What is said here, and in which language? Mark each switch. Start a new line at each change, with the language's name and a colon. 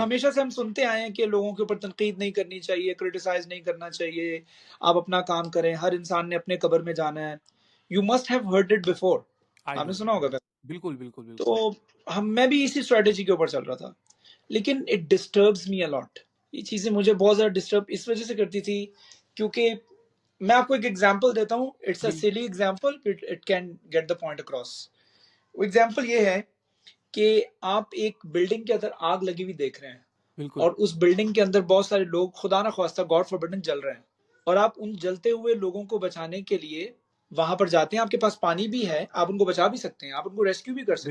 Urdu: ہمیشہ سے ہم سنتے آئے ہیں کہ لوگوں کے اوپر تنقید نہیں کرنی چاہیے، کرٹیسائز نہیں کرنا چاہیے، آپ اپنا کام کریں، ہر انسان نے اپنے قبر میں جانا ہے.
English: you must have heard it before, I
Urdu: آپ نے ڈو. سنا ہوگا. بالکل بالکل بالکل. تو میں بھی اسی اسٹریٹجی کے اوپر چل رہا تھا، لیکن
English: It disturbs me a lot.
Urdu: یہ چیزیں مجھے بہت زیادہ ڈسٹرب اس وجہ سے کرتی تھی کیونکہ میں آپ کو ایک ایگزامپل دیتا ہوں.
English: It's a silly example, it can get the point across.
Urdu: وہ ایگزامپل یہ ہے کہ آپ ایک بلڈنگ کے اندر آگ لگی ہوئی دیکھ رہے ہیں، بالکل اور اس بلڈنگ کے اندر بہت سارے لوگ خدا نہ خواستہ
English: God forbidden
Urdu: جل رہے ہیں، اور آپ ان جلتے ہوئے لوگوں کو بچانے کے لیے وہاں پر جاتے ہیں. آپ کے پاس پانی بھی ہے، آپ ان کو بچا بھی سکتے ہیں، آپ ان کو ریسکیو بھی کر سکتے